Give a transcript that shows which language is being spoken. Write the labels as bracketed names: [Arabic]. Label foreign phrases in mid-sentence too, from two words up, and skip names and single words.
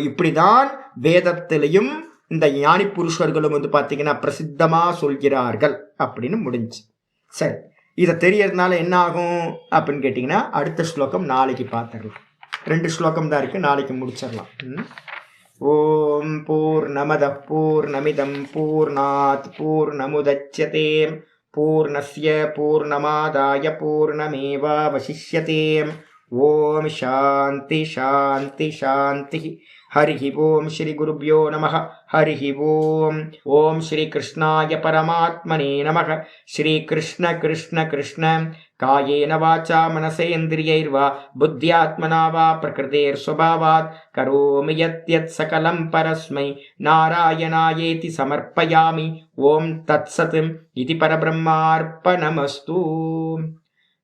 [Tamil] இப்படிதான் வேதத்திலையும் இந்த ஞானி புருஷர்களும் வந்து பார்த்தீங்கன்னா பிரசித்தமா சொல்கிறார்கள் அப்படின்னு முடிஞ்சு. சரி, இதை தெரியறதுனால என்ன ஆகும் அப்படின்னு கேட்டிங்கன்னா அடுத்த ஸ்லோகம் நாளைக்கு பார்த்துடலாம். 2 ஸ்லோகம் தான் இருக்கு, நாளைக்கு முடிச்சிடலாம். [Sanskrit] ॐ पूर्णमद पूर्णमिदं पूर्णात् पूर्णमुदच्यते पूर्णस्य पूर्णमादाय पूर्णमेवावशिष्यते. ॐ शान्ति शान्ति शान्ति. हरि ॐ श्री गुरुभ्यो नमः हरि ॐ. ॐ श्री कृष्णाय परमात्मने नमः. श्री कृष्ण कृष्ण कृष्ण कायेन वाचा मनसेन्द्रियैर्वा बुद्ध्यात्मना वा प्रकृतेर् स्वभावात् करोमि यत् सकलं परस्मै नारायणायेति समर्पयामि. ॐ तत्सत् इति परब्रह्मार्पणमस्तु.